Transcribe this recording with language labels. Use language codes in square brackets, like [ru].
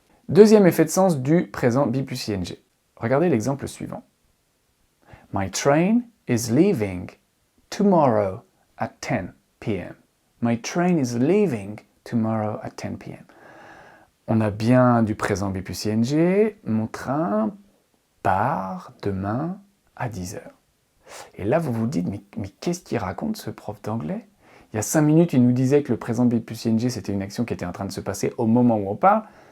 [fr] Deuxième effet de sens du présent B plus ing. Regardez l'exemple suivant. [en] My train is leaving tomorrow at 10 p.m. My train is leaving tomorrow at 10 p.m. [fr] On a bien du présent B plus ing, mon train part demain à 10h. Et là, vous vous dites, mais qu'est-ce qu'il raconte ce prof d'anglais? Il y a 5 minutes, il nous disait que le présent B plus ing, c'était une action qui était en train de se passer au moment où on parle.